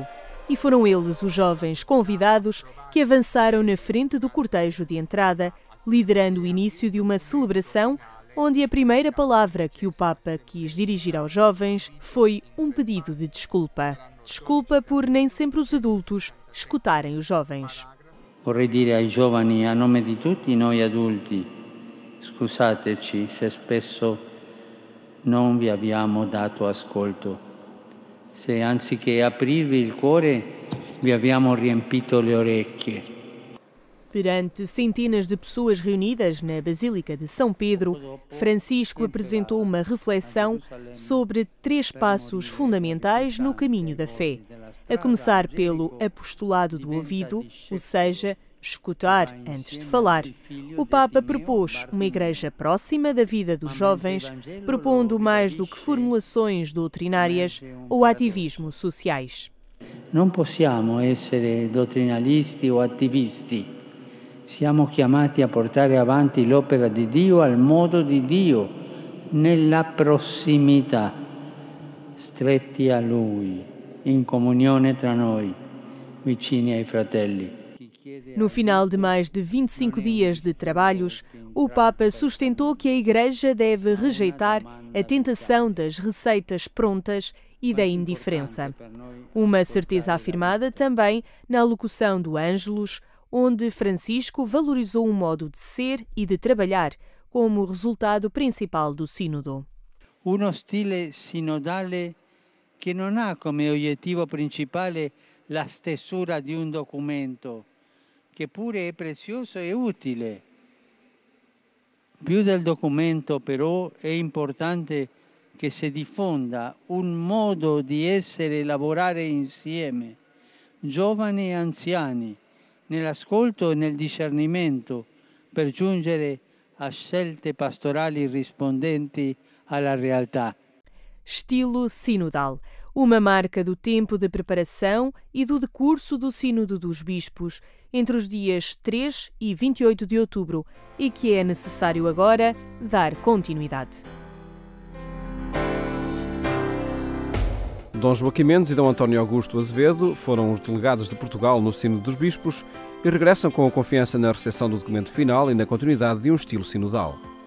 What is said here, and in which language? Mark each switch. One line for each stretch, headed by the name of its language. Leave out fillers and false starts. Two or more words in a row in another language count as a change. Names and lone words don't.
Portuguese: E foram eles os jovens convidados que avançaram na frente do cortejo de entrada, liderando o início de uma celebração onde a primeira palavra que o Papa quis dirigir aos jovens foi um pedido de desculpa. Desculpa por nem sempre os adultos escutarem os jovens.
Italian: Vorrei dire ai giovani, a nome di tutti noi adulti, scusateci se spesso non vi abbiamo dato ascolto. Se anziché aprirvi il cuore, vi abbiamo riempito le orecchie.
Portuguese: Perante centenas de pessoas reunidas na Basílica de São Pedro, Francisco apresentou uma reflexão sobre 3 passos fundamentais no caminho da fé, a começar pelo apostolado do ouvido, ou seja, escutar antes de falar. O Papa propôs uma igreja próxima da vida dos jovens, propondo mais do que formulações doutrinárias ou ativismo sociais.
Italian: Non possiamo essere dottrinalisti o attivisti. Siamo chiamati a portare avanti l'opera di Dio al modo di Dio, nella prossimità, stretti a Lui, in comunione tra noi, vicini ai fratelli.
Portuguese: No final de mais de 25 dias de trabalhos, o Papa sustentou que a Igreja deve rejeitar a tentação das receitas prontas e da indiferença. Uma certeza afirmada também na alocução do Ângelus, onde Francisco valorizou um modo de ser e de trabalhar como resultado principal do Sínodo.
Italian: Uno stile sinodale che non ha come obiettivo principale la stesura di un documento, che pure è prezioso e utile. Più del documento però è importante che si diffonda un modo di essere e lavorare insieme, giovani e anziani, nell'ascolto e nel discernimento, per giungere a scelte pastorali rispondenti alla realtà.
Portuguese: Estilo sinodal, uma marca do tempo de preparação e do decurso do Sínodo dos Bispos, entre os dias 3 e 28 de outubro, e que é necessário agora dar continuidade. Dom Joaquim Mendes e Dom António Augusto Azevedo foram os delegados de Portugal no Sínodo dos Bispos e regressam com a confiança na recepção do documento final e na continuidade de um estilo sinodal.